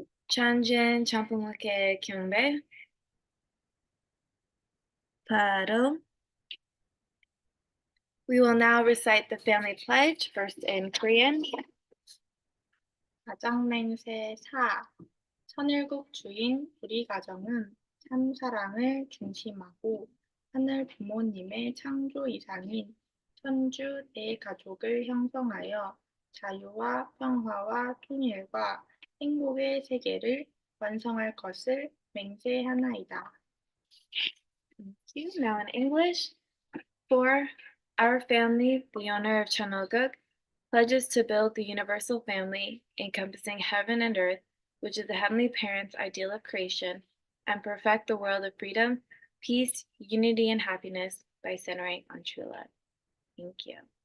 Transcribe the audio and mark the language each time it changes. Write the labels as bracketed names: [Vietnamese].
[Korean] Chanjin Champumuke Kyungbe. Paro. [English] We will now recite the family pledge, first in Korean. [Korean] 가정맹세 4. 천일국 주인 우리 가정은 참 사랑을 중심하고 하늘 부모님의 창조 이상인 천주 대가족을 형성하여 자유와 평화와 통일과 행복의 세계를 완성할 것을 맹세하나이다. [English] Thank you. Now in English. For our family, the owner of Chanoguk, pledges to build the universal family encompassing heaven and earth, which is the Heavenly Parent's ideal of creation, and perfect the world of freedom, peace, unity, and happiness by centering on true love. Thank you.